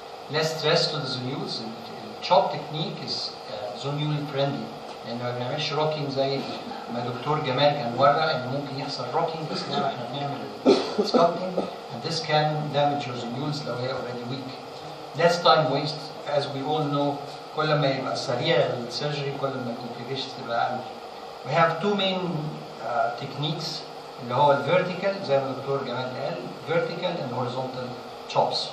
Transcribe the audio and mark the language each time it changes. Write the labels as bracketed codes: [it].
[en] Less stress to the zonules. The chop technique is zonule friendly [ar] لأنه ما بنعملش [en] rocking [ar] زي ما دكتور جمال كان ورا إنه ممكن يحصل [en] rocking [ar] بس إحنا بنعمل [en] sculpting and this can damage your zonules [ar] لو هي [en] already weak. Less time waste, as we all know [ar] كل ما يبقى سريع السيرجري كل ما [en] complications [ar] تبقى أقل. [en] We have two main techniques [ar] اللي هو الفيرتيكال زي ما الدكتور جمال قال [en] vertical and horizontal chops.